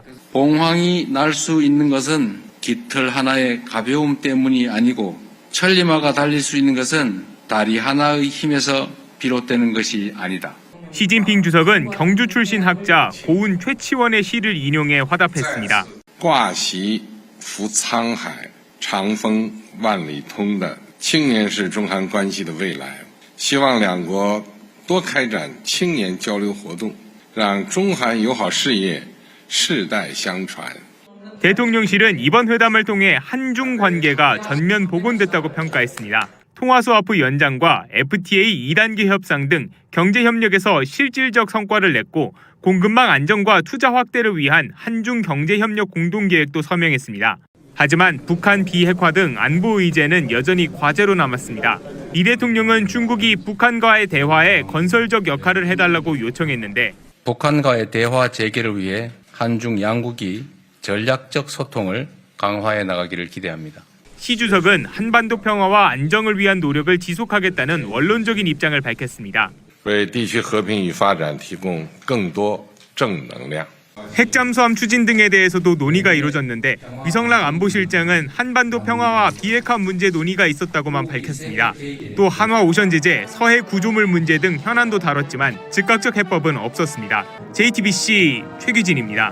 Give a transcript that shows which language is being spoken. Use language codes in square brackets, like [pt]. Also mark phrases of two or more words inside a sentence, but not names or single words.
[ko] 봉황이 날 수 있는 것은 깃털 하나의 가벼움 때문이 아니고 천리마가 달릴 수 있는 것은 다리 하나의 힘에서 비롯되는 것이 아니다. 시진핑 주석은 경주 출신 학자 고운 최치원의 시를 인용해 화답했습니다. [zh] 挂席扶沧海长风万里通的青年是中韩关系的未来，希望两国多开展青年交流活动，让中韩友好事业世代相传。 [ko] 대통령실은 이번 회담을 통해 한중 관계가 전면 복원됐다고 평가했습니다. 통화 스와프 연장과 FTA 2단계 협상 등 경제 협력에서 실질적 성과를 냈고 공급망 안정과 투자 확대를 위한 한중 경제 협력 공동 계획도 서명했습니다. 하지만 북한 비핵화 등 안보 의제는 여전히 과제로 남았습니다. 이 대통령은 중국이 북한과의 대화에 건설적 역할을 해달라고 요청했는데 북한과의 대화 재개를 위해 한중 양국이 전략적 소통을 강화해 나가기를 기대합니다. 시 주석은 한반도 평화와 안정을 위한 노력을 지속하겠다는 원론적인 입장을 밝혔습니다. [zh] 为地区和平与发展提供更多正能量。 [ko] 핵잠수함 추진 등에 대해서도 논의가 이루어졌는데 위성락 안보실장은 한반도 평화와 비핵화 문제 논의가 있었다고만 밝혔습니다. 또 한화 오션 제재, 서해 구조물 문제 등 현안도 다뤘지만 즉각적 해법은 없었습니다. JTBC 최규진입니다.